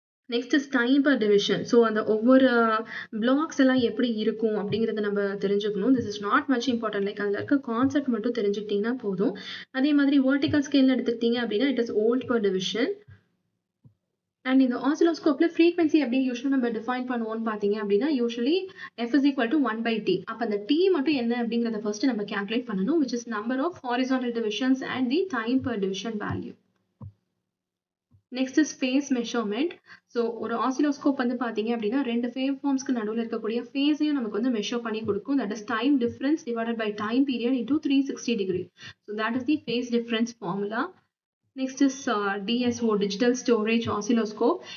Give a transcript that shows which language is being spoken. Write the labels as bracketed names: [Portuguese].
[English] Next is time per division. [Tamil] So அந்த ஒவ்வொரு blocks எல்லாம் எப்படி இருக்கும் அப்படிங்கிறத நம்ம தெரிஞ்சுக்கணும். [English] this is not much important, [Tamil] like அதில் இருக்க கான்செப்ட் மட்டும் தெரிஞ்சுக்கிட்டீங்கன்னா போதும். அதே மாதிரி வெர்டிகல் ஸ்கேல் எடுத்துக்கிட்டீங்க அப்படின்னா [English] It is volt per division. [Tamil] And இந்த ஆசிலோஸ்கோப்ல ஃப்ரீக்வன்சி எப்படி யூஸ்வலாக நம்ம டிஃபைன் பண்ணுவோம்னு பார்த்தீங்க அப்படின்னா usually [English] f is equal to 1/t. [Tamil] அப்போ அந்த t மட்டும் என்ன அப்படிங்கிறத ஃபர்ஸ்ட் நம்ம கேல்குலேட் பண்ணணும், [English] which is number of horizontal divisions and the time per division value. Next is phase measurement. [Tamil] So ஒரு ஆசிலோஸ்கோப் வந்து பார்த்தீங்க அப்படின்னா ரெண்டு வேவ் ஃபார்ம்ஸ்க்கு நடுவில் இருக்கக்கூடிய ஃபேஸையும் நமக்கு வந்து மெஷர் பண்ணி கொடுக்கும். [English] That is time difference divided by time period into 360 degree. So that is the phase difference formula. Next is DSO, digital storage oscilloscope.